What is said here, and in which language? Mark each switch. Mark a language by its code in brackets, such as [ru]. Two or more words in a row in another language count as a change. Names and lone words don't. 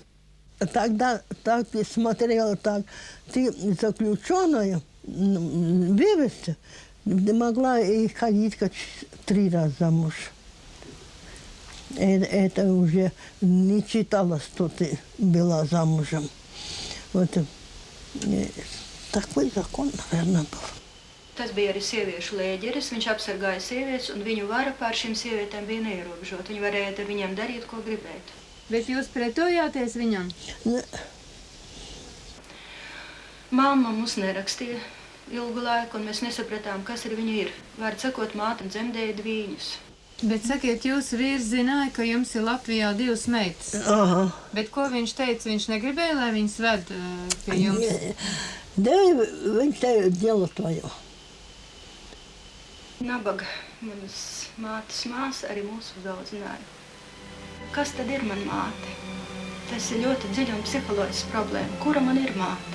[ru] Тогда так я смотрела, так, ты заключенная, вывести, не могла и ходить как 3 раза замуж. Это уже не читала, что ты была замужем. Вот такой закон, наверное, был. [lv] Tas bija arī sieviešu lēģeris, viņš apsargāja sievietes, un viņu vara pār šīm sievietēm bija neierobežota. Viņi varēja ar viņiem darīt, ko gribētu. Bet jūs pretojāties viņam? Ne. Mamma mums nerakstīja ilgu laiku, un mēs nesapratām, kas ar viņu ir. Vārds sakot, māte dzemdēja dvīņus. Bet sakiet, jūsu vīrs zināja, ka jums ir Latvijā 2 meitas. Aha. Bet ko viņš teica? Viņš negribēja, lai viņas ved pie jums? Да, viņš teica, [ru] дело твое. [lv] Nabaga, manas mātes māsa, arī mūsu uzaudzināja. kas tad ir man māte? Tas ir ļoti dziļa un psiholoģiska problēma. Kura man ir māte?